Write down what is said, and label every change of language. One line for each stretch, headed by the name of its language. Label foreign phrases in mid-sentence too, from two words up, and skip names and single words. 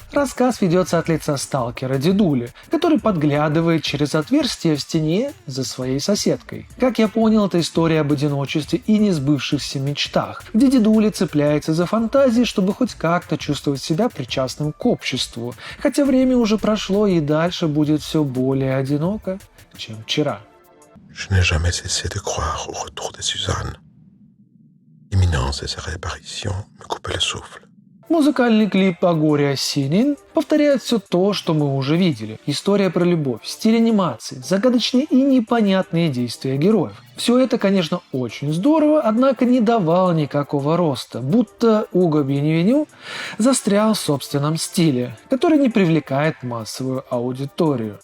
Russian: Рассказ ведется от лица сталкера Дедули, который подглядывает через отверстие в стене за своей соседкой. Как я понял, это история об одиночестве и несбывшихся мечтах, где Дедули цепляется за фантазии, чтобы хоть как-то чувствовать себя причастным к обществу, хотя время уже прошло и дальше будет все более одиноко, чем вчера.
French: Je n'ai jamais cessé de croire au retour de Suzanne. L'imminence de sa réapparition me coupait le souffle.
Russian: Музыкальный клип о горе Осинин повторяют все то, что мы уже видели. История про любовь, стиль анимации, загадочные и непонятные действия героев. Все это, конечно, очень здорово, однако не давало никакого роста, будто Уго Бенвеню застрял в собственном стиле, который не привлекает массовую аудиторию.